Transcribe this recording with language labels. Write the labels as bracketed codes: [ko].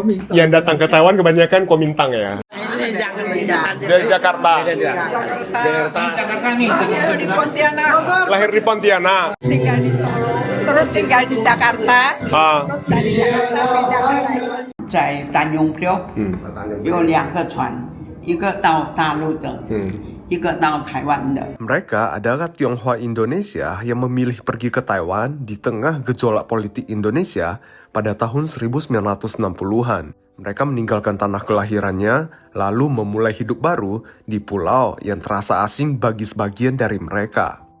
[id] Yang datang ke Taiwan kebanyakan Kuomintang ya. Dari Jakarta. Jakarta nih. Di Pontianak, Lahir di Pontianak. tinggal di Solo, terus tinggal di Jakarta, Ah. terus dari Jakarta pindah ke Taiwan. [zh] 在丹永标有2个船，一个到大陆的，一个到台湾的。 [id] Mereka adalah Tionghoa Indonesia yang memilih pergi ke Taiwan di tengah gejolak politik Indonesia pada tahun 1960-an. Mereka meninggalkan tanah kelahirannya, lalu memulai hidup baru di pulau yang terasa asing bagi sebagian dari mereka.